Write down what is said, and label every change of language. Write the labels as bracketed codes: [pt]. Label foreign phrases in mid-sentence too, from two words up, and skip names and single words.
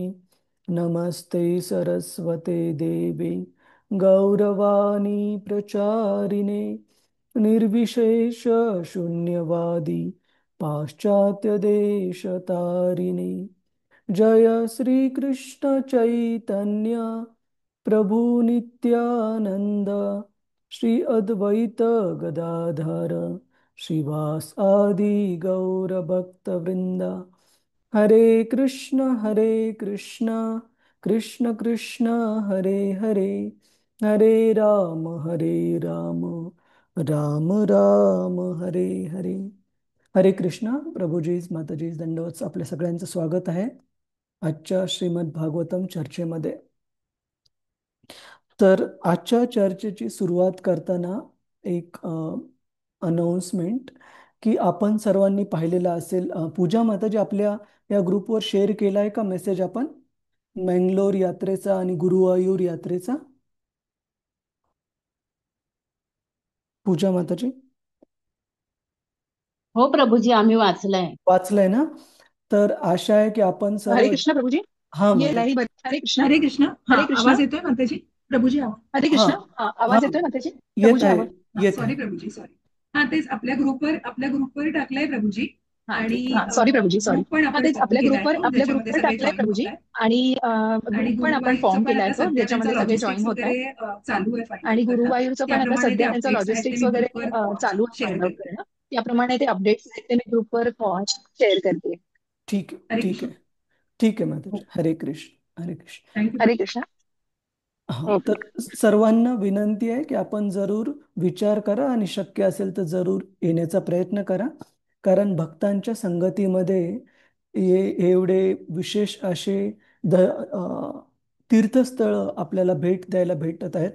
[sa] नमस्ते सरस्वते देवे गौरवाणी प्रचारिणे निर्विशेष शून्यवादी पाश्चात्य देशतारिणे। जय श्री कृष्ण चैतन्य प्रभु नित्यानंद श्री अद्वैत गदाधर श्रीवास आदि गौर भक्त वृंदा। हरे कृष्ण कृष्ण कृष्ण हरे हरे हरे राम राम राम हरे हरे। [mr] हरे कृष्ण प्रभूजीज माताजीज दंडवत आपल्या सगळ्यांचं स्वागत आहे आजच्या श्रीमद भागवतम चर्चेमध्ये। तर आजच्या चर्चेची सुरुवात करताना एक अनाउन्समेंट की आपण सर्वांनी पाहिलेला असेल, पूजा माताजी आपल्या या ग्रुपवर शेअर केला आहे का मेसेज आपण मंगलोर यात्रेचा आणि गुरुवायूर यात्रेचा? पूजा माताजी हो प्रभूजी, आम्ही वाचलंय. वाचलंय ना? तर आशा आहे की आपण हरे सर्व कृष्ण प्रभुजी. हा ये माताजी लाईव्ह हरे कृष्ण. हरे कृष्ण. हरे हा कृष्ण. आवाज येतोय माताजी? प्रभूजी हरे हा कृष्ण. हा आवाज येतोय ना त्याची? येत प्रभूजी आहे आवाज. येत आहे. सॉरी प्रभूजी, सॉरी. हा तेच आपल्या ग्रुपवर टाकलंय प्रभूजी हा ठीक हा सॉरी प्रभूजी सॉरी हा तेच आपल्या ग्रुपवर टाकलाय प्रभूजी आणि ग्रुप पण आपण फॉर्म केलाय तो ज्याच्यामध्ये सगळे जॉईन होत आहेत आणि गुरुवायूरचं पण आता सध्या त्यांचं लॉजिस्टिक्स वगैरे चालू आहे [en] find out [mr] करणं त्याप्रमाणे ते अपडेट्स आहेत ते मी ग्रुपवर शेअर करते ठीक आहे, ठीक आहे. ठीक आहे माताजी. हरे कृष्ण, हरे कृष्ण. हरे कृष्ण हा, ओके तर सर्वांना विनंती आहे की आपण जरूर विचार करा आणि शक्य असेल तर जरूर येण्याचा प्रयत्न करा. कारण भक्तांच्या संगतीमध्ये एवढे विशेष असे तीर्थस्थळ आपल्याला भेट द्यायला भेटत आहेत.